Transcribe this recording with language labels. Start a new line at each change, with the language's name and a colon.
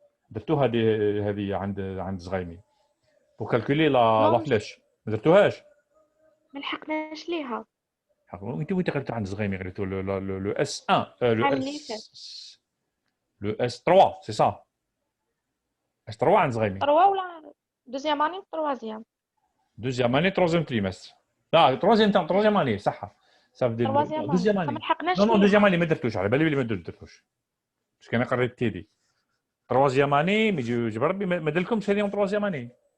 Arabic: درتوها هذه عند زغيمي.
French: Pour calculer la flèche.
Arabic: ما درتوهاش؟ ما لحقناش ليها. انت وين قريتو عند زغيمي قريتو
French: le S1 le S3 c'est ça.
Arabic: S3 عند زغيمي. 3 ولا دوزيام اني troisième.
French: Deuxième année, troisième trimestre. لا troisième année صح. Ça veut dire deuxième année.
Arabic: ما لحقناش
French: Non, non,
Arabic: ليها.
French: deuxième année
Arabic: ما درتوش على بالي ما درتوش.
French: Parce que
Arabic: أنا قريت تيدي.
French: Troisième année, mais
Arabic: جبر ربي ما درلكمش هذه
French: en troisième année.